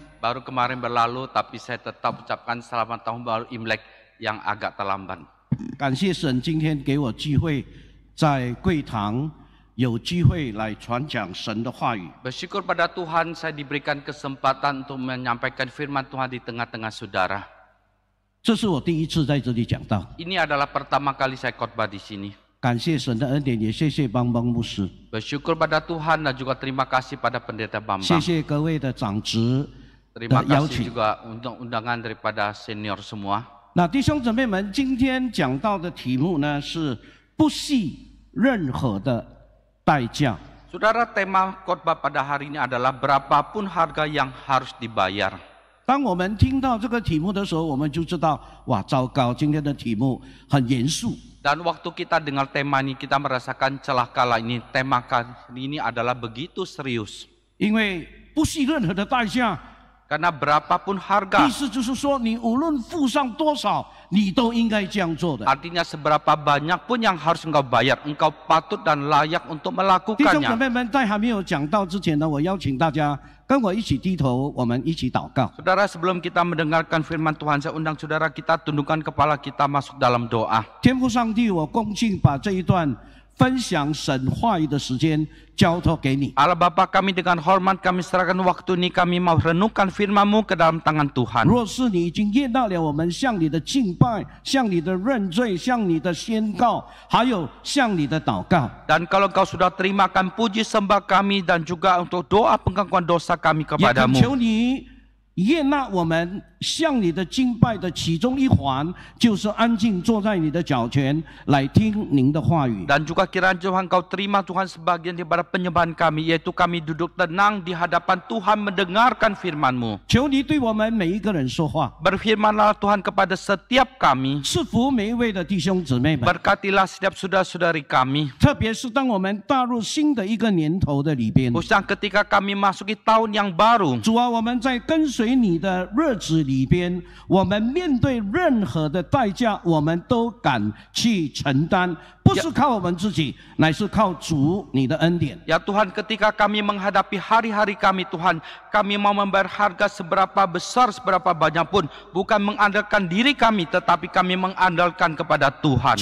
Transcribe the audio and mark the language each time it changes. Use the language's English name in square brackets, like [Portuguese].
[Indonesian] baru kemarin berlalu, tapi saya tetap ucapkan selamat tahun baru Imlek yang agak terlambat. [Chinese] 感谢神今天给我机会在贵堂有机会来传讲神的话语。 [Indonesian] Bersyukur pada Tuhan saya diberikan kesempatan untuk menyampaikan firman Tuhan di tengah-tengah saudara. [Chinese] 这是我第一次在这里讲道， [Indonesian] Ini adalah pertama kali saya khotbah di sini. [Chinese] 感谢神的恩典，也谢谢邦邦牧师， [Indonesian] Bersyukur pada Tuhan dan juga terima kasih pada Pendeta [Chinese] 谢 [Indonesian] Bambang. [Chinese] 谢各位的长职 [Indonesian] Terima [Chinese] 的邀 [Indonesian] kasih [Chinese] 请。 [Indonesian] juga untuk undangan daripada senior semua. [Chinese] 那弟兄姊妹们，今天讲到的题目呢是不惜任何的代价。 [Indonesian] Saudara, tema khotbah pada hari ini adalah berapapun harga yang harus dibayar. [Chinese] 当我们听到这个题目的时候，我们就知道，哇，糟糕，今天的题目很严肃。 [Indonesian] Dan waktu kita dengar tema ini, kita merasakan celakalah ini. Tema kali ini adalah begitu serius. [Chinese] 因为不惜任何的代价， [Indonesian] Karena berapapun harga, [Chinese] 意思就是说，你无论付上多少，你都应该这样做的。 [Indonesian] artinya seberapa banyak pun yang harus engkau bayar, engkau patut dan layak untuk [Chinese] 弟兄姊 [Indonesian] melakukannya. [Chinese] 妹们，在还没有讲到之前呢，我邀请大家跟我一起低头，我们一起祷告。 [Indonesian] Saudara, sebelum kita mendengarkan firman Tuhan, saya undang saudara kita tundukkan kepala kita masuk dalam doa. [Chinese] 天父上帝，我恭敬把这一段分享神话语的时间交托给你。 [Indonesian] Allah Bapa kami, dengan hormat kami serahkan waktu ini, kami mau renungkan firman-Mu ke dalam tangan Tuhan. [Chinese] 若是你已经验到了我们向你的敬拜、向你的认罪、向你的宣告，还有向你的祷告， [Indonesian] Dan kalau Engkau sudah terimakan puji sembah kami dan juga untuk doa pengakuan dosa kami [Chinese] 也恳 [Indonesian] kepadamu. [Chinese] 求你悦纳我们向你的敬拜的其中一环，就是安静坐在你的脚前来听您的话语。 [Indonesian] Dan juga kiranya Tuhan Kau terima Tuhan sebagian daripada penyembahan kami, yaitu kami duduk tenang di hadapan Tuhan mendengarkan firman-Mu. [Chinese] 求你对我们每一个人说话， [Indonesian] Berfirmanlah Tuhan kepada setiap kami, [Chinese] 赐福每一位的弟兄姊妹们。 [Indonesian] berkatilah setiap saudara-saudari kami. [Chinese] 特别是当我们踏入新的一个年头的里边， [Indonesian] Khususnya ketika kami masuki tahun yang baru. [Chinese] 主啊，我们在跟随你的日子里边，我们面对任何的代价，我们都敢去承担，不是靠我们自己，乃是靠主你的恩典。 [Indonesian] Ya Tuhan, ketika kami menghadapi hari-hari kami Tuhan, kami mau membayar harga seberapa besar, seberapa banyak pun, bukan mengandalkan diri kami, tetapi kami mengandalkan kepada Tuhan.